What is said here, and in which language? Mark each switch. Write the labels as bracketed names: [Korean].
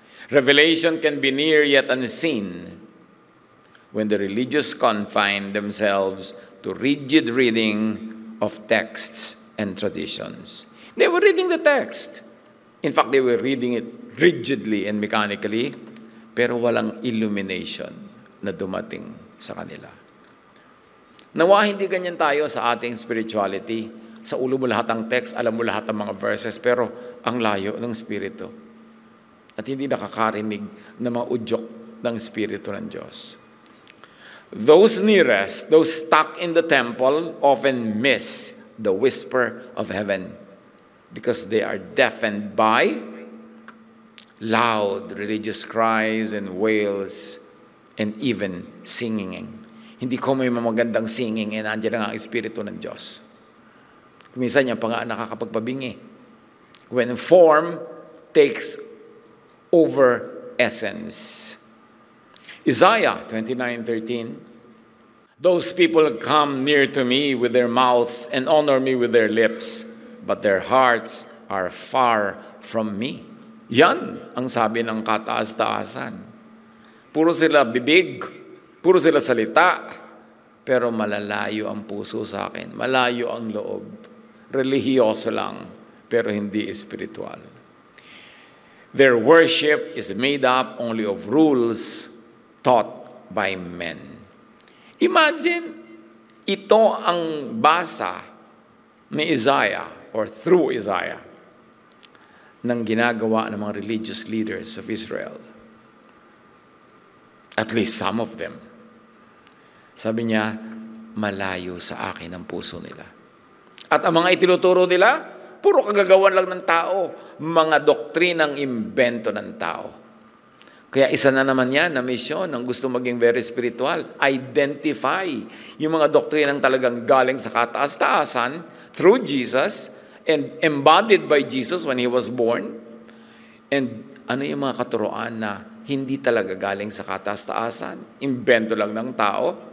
[English] Revelation can be near yet unseen when the religious confine themselves to rigid reading of texts and traditions. They were reading the text. In fact, they were reading it rigidly and mechanically, [Filipino] pero walang illumination na dumating sa kanila. Nawa hindi ganyan tayo sa ating spirituality. Sa ulo mo lahat ang text, alam mo lahat ang mga verses, pero ang layo ng Espiritu. At hindi nakakarinig ng mga udyok ng Espiritu ng Diyos. [English] Those nearest, those stuck in the temple, often miss the whisper of heaven because they are deafened by loud religious cries and wails and even singing. [Filipino] Hindi ko may magandang singing and nandiyan ang Espiritu ng Diyos. Minsan niya pa nga nakakapagpabingi. [English] When form takes over essence. Isaiah 29:13. Those people come near to me with their mouth and honor me with their lips, but their hearts are far from me. [Filipino] Yan ang sabi ng kataas-taasan. Puro sila bibig, puro sila salita, pero malalayo ang puso sa akin, malayo ang loob. Relihiyoso lang, pero hindi espiritual. [English] Their worship is made up only of rules taught by men. [Filipino] Imagine, ito ang basa ni Isaiah or through Isaiah ng ginagawa ng mga [English] religious leaders of Israel. At least some of them. [Filipino] Sabi niya, malayo sa akin ang puso nila. At ang mga itinuturo nila, puro kagagawan lang ng tao, mga doktrinang imbento ng tao. Kaya isa na naman yan na misyon ng gusto maging [English] very spiritual. Identify [Filipino] yung mga doktrinang talagang galing sa kataas-taasan [English] through Jesus and embodied by Jesus when He was born. [Filipino] And ano yung mga katuroan na hindi talaga galing sa kataas-taasan, imbento lang ng tao.